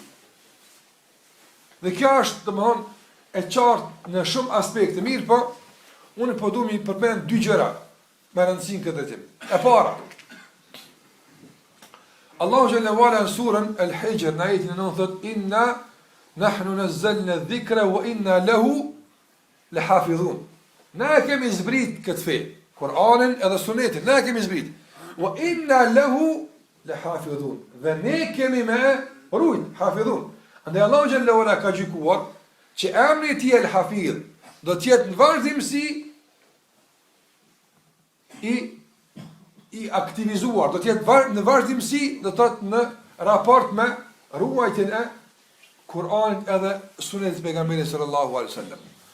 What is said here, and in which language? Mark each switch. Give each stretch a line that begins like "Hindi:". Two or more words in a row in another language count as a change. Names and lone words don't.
Albanian: Dhe kjo është, domethënë, e qartë në shumë aspekte. Mirë, po unë po duam i përmend dy gjëra me rëndësi në këtë drejtim. E para, Allahu xhallahu ala në surën El-Hijr në ajetin e 9 thotë
Arabic: إنا نحن نزلنا الذكر وإنا له لحافظون.
Albanian: Ne kemi zbrit këtë fe, Kur'anin edhe Sunetin, ne kemi zbrit.
Arabic: وإنا له لحافظون.
Albanian: Dhe ne kemi me rujt, hafidhun. Andaj Allahu xhallahu ala ka gjykuar që emri i tij El-Hafidh do të jetë në vazhdimsi i aktivizuar, do të jetë në vazhdimsi, do të thotë në raport me ruajtjen e Kur'anit edhe Sunetit të pejgamberit
Arabic: صلى الله عليه وسلم.